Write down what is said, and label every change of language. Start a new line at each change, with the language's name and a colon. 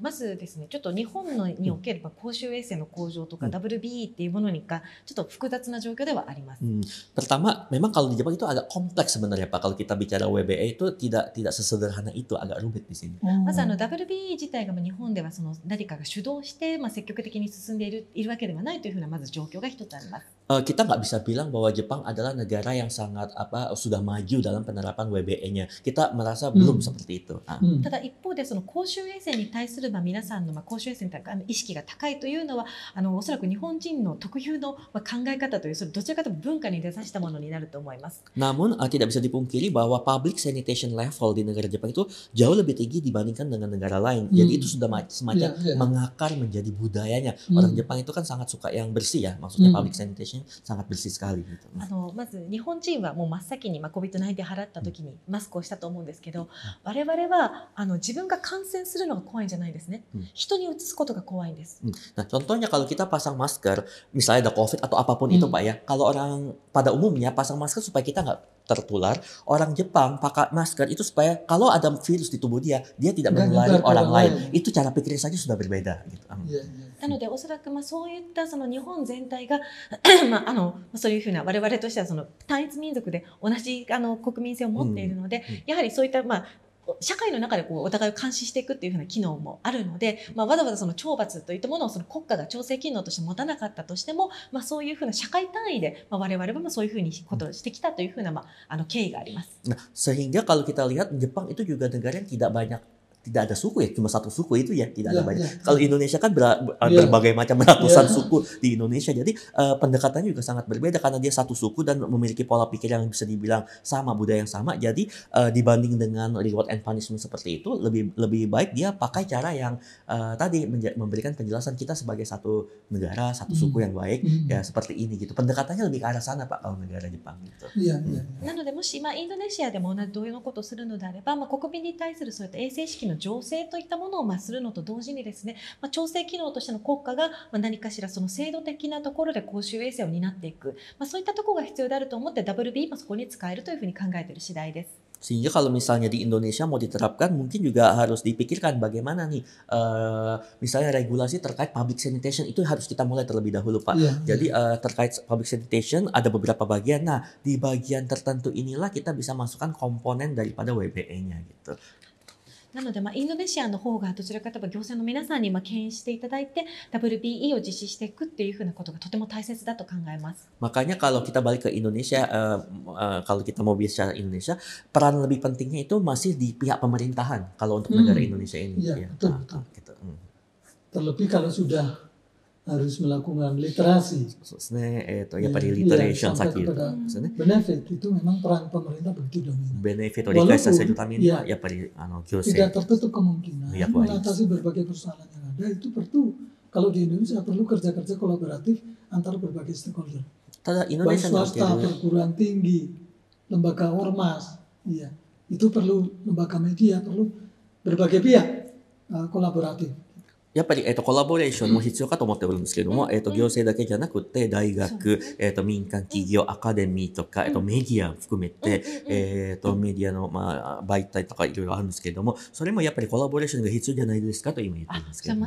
Japanese: まずですね、ちょっと日本における公衆衛生の向上とか WBE っていうものにかちょっと複雑な状況ではあります。
Indonesian: Pertama, memang kalau di Jepang itu agak kompleks sebenarnya Pak. Kalau kita bicara WBE itu tidak sesederhana itu, agak rumit di sini.
Japanese: まずWBE 自体が日本ではその何かが主導して積極的に進んでいるわけではないというふうなまず状況が一つあります。
Indonesian: Kita nggak bisa bilang bahwa Jepang adalah negara yang sangat sudah maju dalam penerapan WBE-nya. Kita merasa belum seperti itu.
Japanese: ただ一方でその公衆衛生に対する皆さんの公衆衛生に対する意識が高いというのはおそらく日本人の特有の考え方というそれどちらかというと文化に根ざしたものになると思います。
Indonesian: Namun tidak bisa dipungkiri bahwa public sanitation level di negara Jepang itu jauh lebih tinggi dibandingkan dengan negara lain. Jadi itu sudah semacam mengakar menjadi budayanya. Orang Jepang itu kan sangat suka yang bersih ya, maksudnya public sanitation sangat bersih sekali gitu.
Japanese: まず日本人はもう真っ先にCOVID-19 払った時にマスクをしたと思うんですけど、我々は自分が感染するのが怖いんじゃないですね。人に移すことが怖いんです。
Indonesian: Nah, contohnya kalau kita pasang masker, misalnya ada COVID atau apapun itu Pak ya, kalau orang pada umumnya pasang masker supaya kita nggak tertular, orang Jepang pakai masker itu supaya kalau ada virus di tubuh dia tidak menulari orang lain. Itu cara pikir saja sudah berbeda gitu.
Japanese: なのでおそらくそういったその日本全体がそういうふうな我々としてはその単一民族で同じ国民性を持っているので、やはりそういった社会の中でお互いを監視していくっていうふうな機能もあるので、わざわざその懲罰といったものをその国家が調整機能として持たなかったとしても、そういうふうな社会単位で我々もそういうふうにことをしてきたというふうな経緯があります。
Indonesian: Sehingga kalau kita lihat Jepang itu juga negara yang tidak ada suku ya, cuma satu suku itu ya, tidak ada banyak. Kalau Indonesia kan berbagai macam ratusan suku di Indonesia, jadi pendekatannya juga sangat berbeda karena dia satu suku dan memiliki pola pikir yang bisa dibilang sama, budaya yang sama. Jadi dibanding dengan reward and punishment seperti itu, lebih baik dia pakai cara yang tadi memberikan penjelasan kita sebagai satu negara, satu suku yang baik, ya seperti ini gitu. Pendekatannya lebih ke arah sana Pak kalau negara Jepang gitu.
Japanese: なのでもしインドネシアでも同様のことをするのであれば、国民に対するそういった衛生意識の醸成といったものをするのと同時にですね、調整機能としての国家が何かしらその制度的なところで公衆衛生を担っていく、そういったところが必要であると思って WBE もそこに使えるというふうに考えている次第です。
Indonesian: Sehingga kalau misalnya di Indonesia mau diterapkan mungkin juga harus dipikirkan bagaimana nih misalnya regulasi terkait public sanitation itu harus kita mulai terlebih dahulu Pak. Jadi terkait public sanitation ada beberapa bagian. Nah di bagian tertentu inilah kita bisa masukkan komponen daripada WBE-nya gitu.
Japanese: なので、インドネシアの方がどちらかというと行政の皆さんに牽引していただいて WBE を実施していくっていうふうなことがとても大切だと考えます。
Indonesian: Makanya kalau kita balik ke Indonesia, kalau kita mau bicara Indonesia, peran lebih pentingnya itu masih di pihak pemerintahan kalau untuk negara Indonesia ini. Ya, betul. Gitu. Terlebih kalau sudah harus melakukan literasi.
Japanese: そうですね。やっぱりリテレーション先言うとですね。
Indonesian: Benefit itu memang peran pemerintah begitu dominan.
Japanese: Benefit を理解させるためにはやっぱり行政
Indonesian: tidak tertutup kemungkinan mengatasi berbagai persoalan yang ada itu perlu kalau di Indonesia perlu kerja-kerja kolaboratif antar berbagai stakeholder.
Japanese: ただインドネシアにおける
Indonesian: swasta, perguruan tinggi, lembaga ormas, itu perlu lembaga media, perlu berbagai pihak kolaboratif.
Japanese: やっぱり、コラボレーションも必要かと思っておるんですけれども、行政だけじゃなくて、大学、民間企業、アカデミーとか、メディア含めて、メディアの、媒体とかいろいろあるんですけれども、それもやっぱりコラボレーションが必要じゃないですかと今言ってるんですけれども。